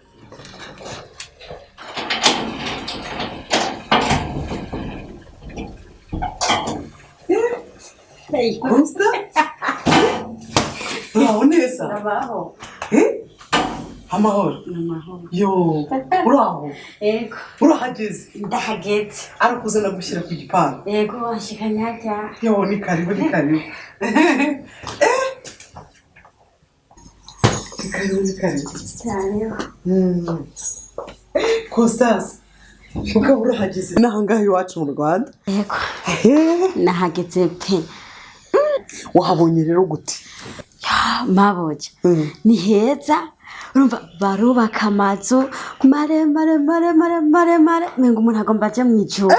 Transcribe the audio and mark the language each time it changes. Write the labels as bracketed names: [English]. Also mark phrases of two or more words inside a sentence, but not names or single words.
[Kinyarwanda] Hey, Constance. Uraho neza? Nabaho. Amahoro. Namahoro. Yo, uraho? Ego. Urahageze? Ndahageze. Arakuzana gushyira ku gipangu. Ego washikanya hajya. [Swahili] Yo, ni karibu, ni karibu. Ni karibu, ni karibu. [Kinyarwanda] Cyane. Constance. Ukaba urahageze n'ahangaha iwacu mu Rwanda? Ego. Nahageze pe. Wahabonye rero gute? Maboje. Ni heza. Urumva barubaka amazu mare mengo umuntu agomba aje mu ijuru.